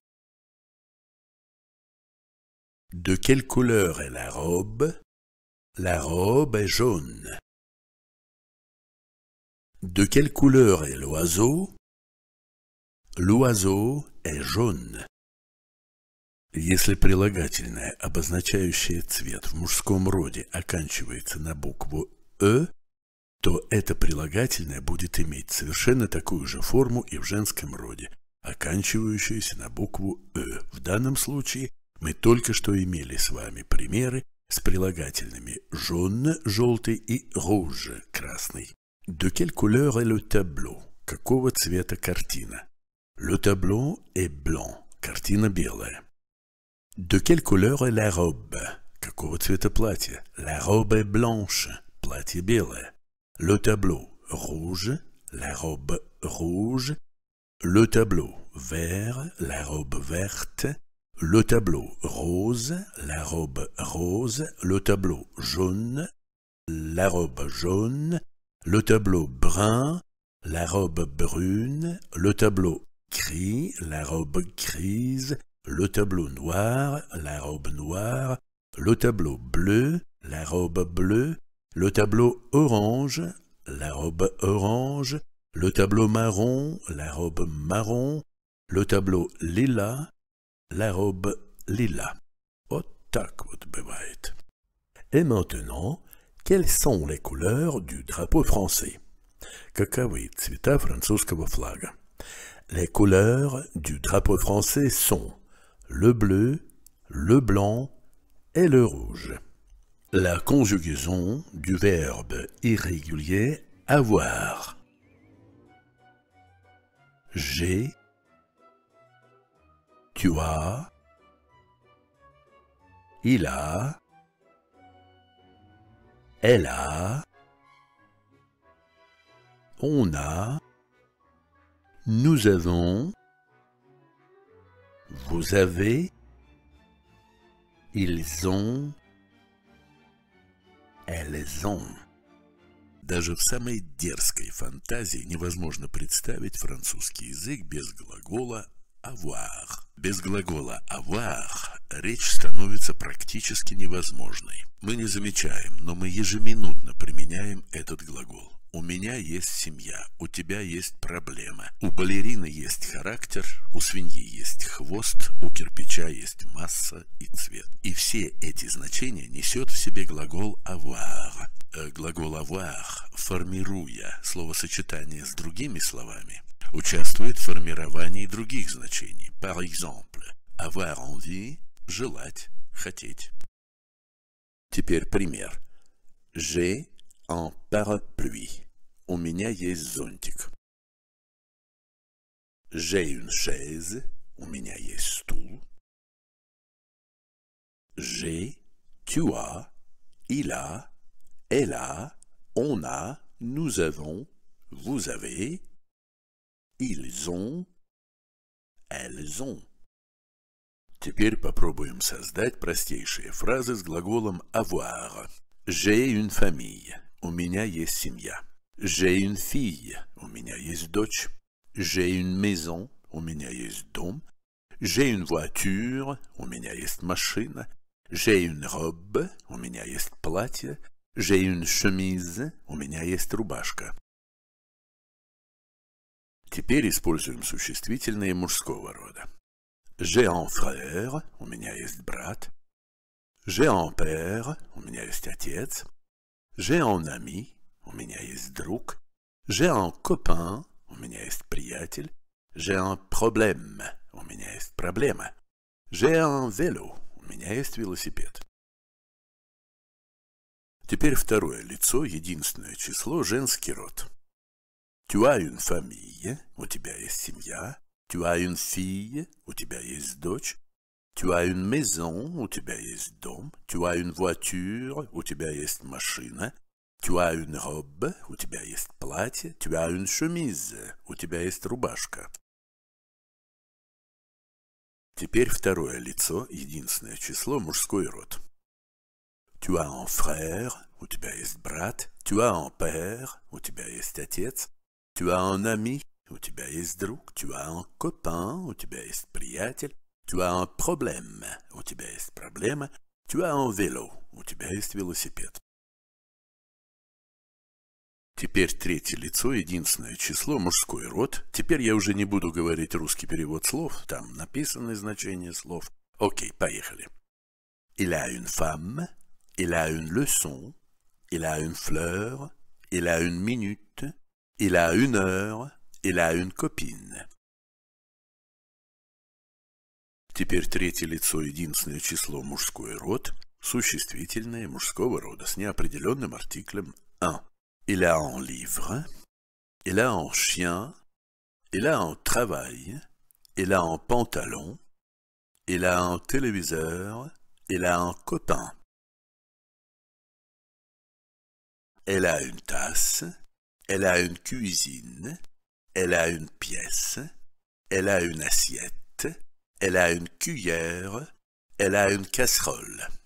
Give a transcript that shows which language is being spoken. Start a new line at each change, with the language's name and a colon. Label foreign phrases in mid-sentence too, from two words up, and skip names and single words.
French: De quelle couleur est la robe? La robe est jaune. De quelle couleur est l'oiseau? L'oiseau est jaune.
Russian: Если прилагательное, обозначающее цвет в мужском роде, оканчивается на букву «э», то это прилагательное будет иметь совершенно такую же форму и в женском роде, оканчивающуюся на букву «э». В данном случае мы только что имели с вами примеры с прилагательными «jaune» – «желтый» и «rouge» – «красный».
French: De quelle couleur est le tableau?
Russian: Какого цвета картина?
French: Le tableau est blanc.
Russian: Картина белая.
French: De quelle couleur est la robe?
Russian: Какого цвета платье?
French: La robe est blanche.
Russian: Платье белое.
French: Le tableau rouge. La robe rouge. Le tableau vert. La robe verte. Le tableau rose. La robe rose. Le tableau jaune. La robe jaune. Le tableau brun. La robe brune. Le tableau gris. La robe grise. Le tableau noir, la robe noire, le tableau bleu, la robe bleue, le tableau orange, la robe orange, le tableau marron, la robe marron, le tableau lilas, la robe lilas.
Russian: Вот так вот бывает.
French: Et maintenant, quelles sont les couleurs du drapeau français?
Russian: Каковы цвета французского флага?
French: Les couleurs du drapeau français sont le bleu, le blanc et le rouge. La conjugaison du verbe irrégulier avoir. J'ai, tu as, il a, elle a, on a, nous avons, vous avez, ils ont, elles ont.
Russian: Даже в самой дерзкой фантазии невозможно представить французский язык без глагола avoir. Без глагола avoir речь становится практически невозможной. Мы не замечаем, но мы ежеминутно применяем этот глагол. У меня есть семья, у тебя есть проблема, у балерины есть характер, у свиньи есть хвост, у кирпича есть масса и цвет. И все эти значения несет в себе глагол avoir. Глагол avoir, формируя словосочетание с другими словами, участвует в формировании других значений.
French: Par exemple, avoir envie –
Russian: желать, хотеть. Теперь пример.
French: J'ai un parapluie.
Russian: У меня есть зонтик.
French: J'ai une chaise.
Russian: У меня есть стул.
French: J'ai, tu as, il a, elle a, on a, nous avons, vous avez, ils ont, elles ont.
Russian: Теперь попробуем создать простейшие фразы с глаголом avoir.
French: J'ai une famille.
Russian: У меня есть семья.
French: J'ai une fille,
Russian: у меня есть дочь.
French: J'ai une maison,
Russian: у меня есть дом.
French: J'ai une voiture,
Russian: у меня есть машина.
French: J'ai une robe,
Russian: у меня есть платье.
French: J'ai une chemise,
Russian: у меня есть рубашка. Теперь используем существительные мужского рода.
French: J'ai un frère,
Russian: у меня есть брат.
French: J'ai un père,
Russian: у меня есть отец.
French: J'ai un ami,
Russian: у меня есть друг.
French: J'ai un copain,
Russian: у меня есть приятель.
French: J'ai un problème,
Russian: у меня есть проблема.
French: J'ai un vélo,
Russian: у меня есть велосипед. Теперь второе лицо, единственное число, женский род.
French: Tu as une famille,
Russian: у тебя есть семья.
French: Tu as une fille,
Russian: у тебя есть дочь.
French: Tu as une maison,
Russian: у тебя есть дом.
French: Tu as une voiture,
Russian: у тебя есть машина.
French: Tu as une robe,
Russian: у тебя есть платье.
French: Tu as une chemise,
Russian: у тебя есть рубашка. Теперь второе лицо, единственное число, мужской род.
French: Tu as un frère,
Russian: у тебя есть брат.
French: Tu as un père,
Russian: у тебя есть отец.
French: Tu as un ami,
Russian: у тебя есть друг.
French: Tu as un copain,
Russian: у тебя есть приятель.
French: Tu as un problème,
Russian: у тебя есть проблема.
French: Tu as un vélo,
Russian: у тебя есть велосипед. Теперь третье лицо, единственное число, мужской род. Теперь я уже не буду говорить русский перевод слов, там написаны значения слов. Окей, поехали.
French: Il a une femme, il a une leçon, il a une fleur, il a une minute, il a une heure, il a une copine.
Russian: Теперь третье лицо, единственное число, мужской род, существительное мужского рода с неопределенным артиклем un.
French: Il a un livre, il a un chien, il a un travail, il a un pantalon, il a un téléviseur, il a un copain. Elle a une tasse, elle a une cuisine, elle a une pièce, elle a une assiette, elle a une cuillère, elle a une casserole.